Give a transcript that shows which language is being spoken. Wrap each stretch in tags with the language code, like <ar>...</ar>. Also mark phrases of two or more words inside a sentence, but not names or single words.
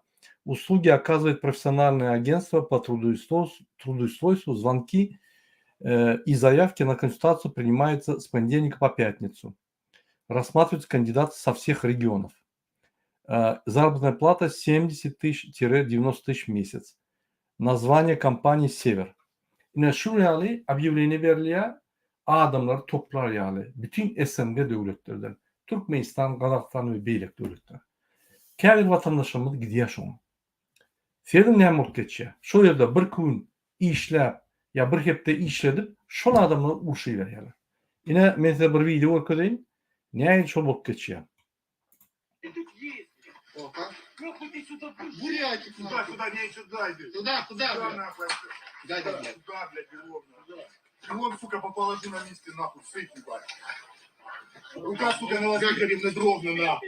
<ru>Услуги оказывает профессиональное агентство по трудоустройству, звонки и заявки на консультацию принимаются с понедельника по пятницу. Рассматриваются кандидаты со всех регионов. Заработная плата 70 000-90 000 в месяц. Название компании «Север».</ru> <tk>Yine şu ýaly объявление berilýär, adamlar toplar ýaly. Bütün SNG döwletlerden. Türkmenistan, Kazakistan ve beýlek döwletler. Käbir vatandaşlarymyz gidýär şoňa. Sedim näme bolup geçýär? Şo ýerde bir gün işläp ya bir hepde işledip şol adamlar uruşy berýärler. Yine men size bir video görkezeýin. Näme şol bolup geçýär?</tk> <ru>Куда, не сюда иди. Куда? Нахуй. Дай. Сюда, блядь, его, сука, поположи на месте, нахуй, сыпь, ебать. Рука, сука, на Лазаревне ровно, нахуй.</ru>